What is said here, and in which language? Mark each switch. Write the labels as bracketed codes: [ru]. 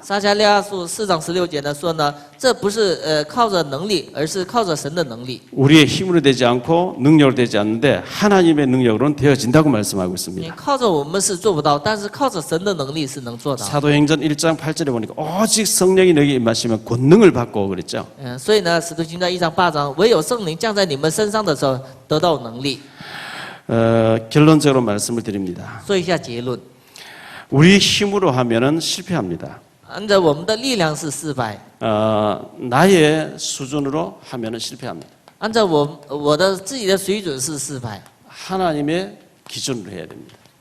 [zh] 撒迦利亚书4章16节呢说呢，这不是靠着能力，而是靠着神的能力。 [ko] 우리의 힘으로 되지 않고 능력으로 되지 않는데 하나님의 능력으로는 되어진다고 말씀하고 [zh] 你 [ko] 있습니다. [zh] 靠着我们是做不到，但是靠着神的能力是能做到。 [ko] 사도행전 1장 8절에 보니까 오직 성령이 너에게 임하시면 권능을 받고 그랬죠. [zh] 所以呢，使徒行传1章8章，唯有圣灵降在你们身上的时候，得到能力。 [ko] 결론적으로 말씀을 드립니다. [zh] 说一下结论， [ko] 우리 힘으로 하면은 실패합니다. [zh] 按照我们的力量是失败， [ko] 나의 수준으로 하면은 실패합니다. [zh] 按照我的自己的水准是失败， [ko] 하나님의 기준으로 해야 됩니다.